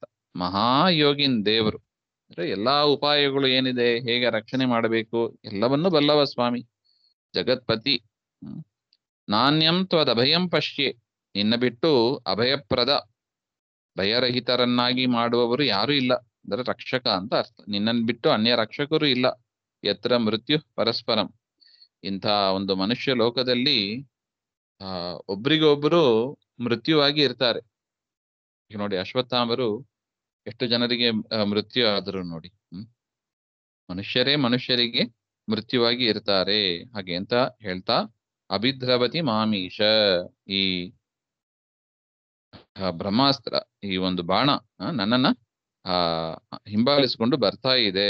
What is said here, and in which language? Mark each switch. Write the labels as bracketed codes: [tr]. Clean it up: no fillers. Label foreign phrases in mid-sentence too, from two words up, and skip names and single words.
[kn] ಮಹಾಯೋಗಿನ್ ದೇವರು ಅಂದ್ರೆ ಎಲ್ಲಾ ಉಪಾಯಗಳು ಏನಿದೆ, ಹೇಗೆ ರಕ್ಷಣೆ ಮಾಡಬೇಕು ಎಲ್ಲವನ್ನು ಬಲ್ಲವ ಸ್ವಾಮಿ, ಜಗತ್ಪತಿ. [sa] ನಾಣ್ಯಂ ತ್ವದಭಯಂ ಪಶ್ಯೆ, [kn] ನಿನ್ನ ಬಿಟ್ಟು ಅಭಯಪ್ರದ, ಭಯರಹಿತರನ್ನಾಗಿ ಮಾಡುವವರು ಯಾರು ಇಲ್ಲ, ಅಂದ್ರೆ ರಕ್ಷಕ ಅಂತ ಅರ್ಥ. ನಿನ್ನನ್ನು ಬಿಟ್ಟು ಅನ್ಯ ರಕ್ಷಕರು ಇಲ್ಲ. [sa] ಯತ್ರ ಮೃತ್ಯು ಪರಸ್ಪರಂ, [kn] ಇಂಥ ಒಂದು ಮನುಷ್ಯ ಲೋಕದಲ್ಲಿ ಒಬ್ರಿಗೊಬ್ರು ಮೃತ್ಯುವಾಗಿ ಇರ್ತಾರೆ. ಈಗ ನೋಡಿ, ಅಶ್ವತ್ಥಾಮರು ಎಷ್ಟು ಜನರಿಗೆ ಮೃತ್ಯು ಆದರು ನೋಡಿ. ಮನುಷ್ಯರೇ ಮನುಷ್ಯರಿಗೆ ಮೃತ್ಯುವಾಗಿ ಇರ್ತಾರೆ ಹಾಗೆ ಅಂತ ಹೇಳ್ತಾ, [sa] ಅಭಿದ್ರವತಿ ಮಾಮೀಶ, [kn] ಈ ಬ್ರಹ್ಮಾಸ್ತ್ರ, ಈ ಒಂದು ಬಾಣ ನನ್ನನ್ನ ಹಿಂಬಾಲಿಸಿಕೊಂಡು ಬರ್ತಾ ಇದೆ.